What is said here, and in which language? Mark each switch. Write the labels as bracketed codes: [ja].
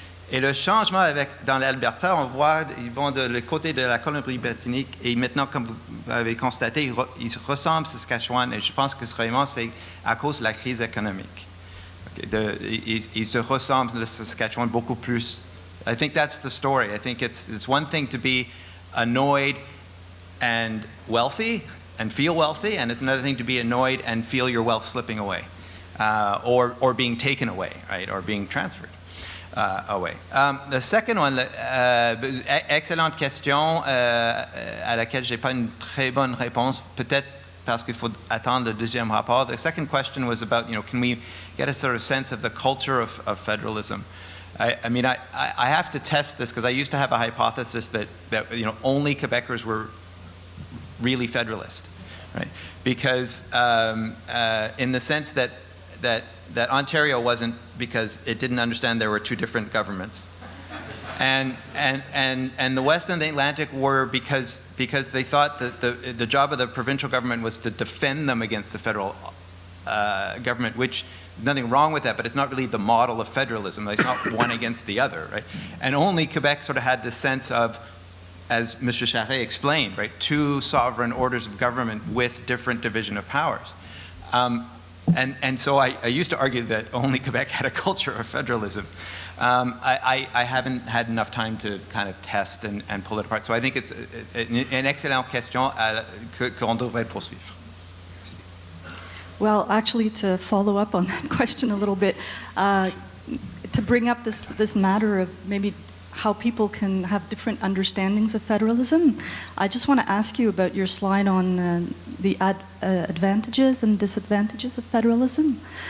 [fr] Et le changement dans l'Alberta, on voit, ils vont de le côté de la Colombie-Britannique, et maintenant, comme vous avez constaté, ils ressemblent à Saskatchewan, et je pense que vraiment, c'est à cause de la crise économique. Ils se ressemblent, le Saskatchewan, beaucoup plus. [en] I think that's the story. I think it's one thing to be annoyed and wealthy and feel wealthy, and it's another thing to be annoyed and feel your wealth slipping away, or being taken away, right, or being transferred away. The second one, [fr] excellente question à laquelle j'ai pas une très bonne réponse, peut-être parce qu'il faut attendre le deuxième rapport. [en] The second question was about, can we get a sort of sense of the culture of federalism? I mean, I have to test this because I used to have a hypothesis that only Quebecers were really federalist, right? Because in the sense that Ontario wasn't, because it didn't understand there were two different governments, and the West and the Atlantic were because they thought that the job of the provincial government was to defend them against the federal government, which nothing wrong with that, but it's not really the model of federalism. It's not one against the other, right? And only Quebec sort of had this sense of, as Mr. Charest explained, right, two sovereign orders of government with different division of powers. And so I used to argue that only Quebec had a culture of federalism. I haven't had enough time to kind of test and pull it apart. So I think it's [fr] une excellente question qu'on devrait poursuivre. [en] Well, actually, to follow up on that question a little bit, to bring up this matter of maybe how people can have different understandings of federalism, I just want to ask you about your slide on the advantages and disadvantages of federalism.